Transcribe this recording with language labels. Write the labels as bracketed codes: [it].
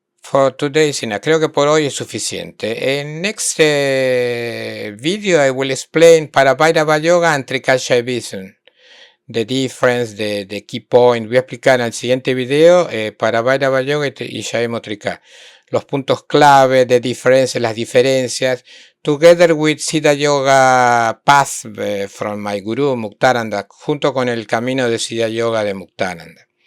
[es] Creo que por hoy es suficiente. [en] In next video I will explain Paravairava Yoga and Trika Shaivism. The difference, the key point. [es] Voy a explicar en el siguiente video Paravairava Yoga y Shaivism Trika. Los puntos clave de diferencia, las diferencias. [en] Together with Siddha Yoga Path from my Guru Muktananda. [es] Junto con el camino de Siddha Yoga de Muktananda.